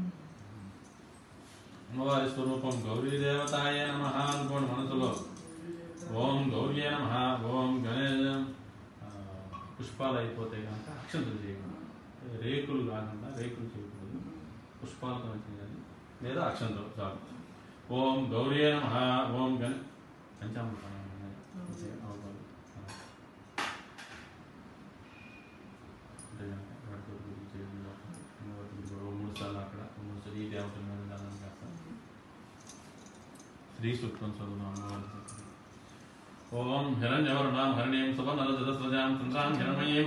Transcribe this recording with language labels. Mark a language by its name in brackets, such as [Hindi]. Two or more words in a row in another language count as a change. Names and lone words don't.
[Telugu] అమ్మవారి స్వరూపం [Sanskrit] गौरी देवतायै नमः [Telugu] అనుకోండి మనసులో [Sanskrit] ॐ गौर्यै नमः ॐ गणेश [Telugu] పుష్పాలు అయిపోతే కనుక అక్షంతులు చేయండి రేకులు కాకుండా రేకులు చేయకూడదు పుష్పాలతో చేయాలి లేదా అక్షంతులు చాలు [Sanskrit] ॐ गौर्यै नमः ॐ गण [Telugu] పంచామృతం [Sanskrit] श्री सूक्तं ओम हिरण्यवर्णां हरिणीं सुवर्णरजतस्रजां चन्द्रां हिरण्मयीं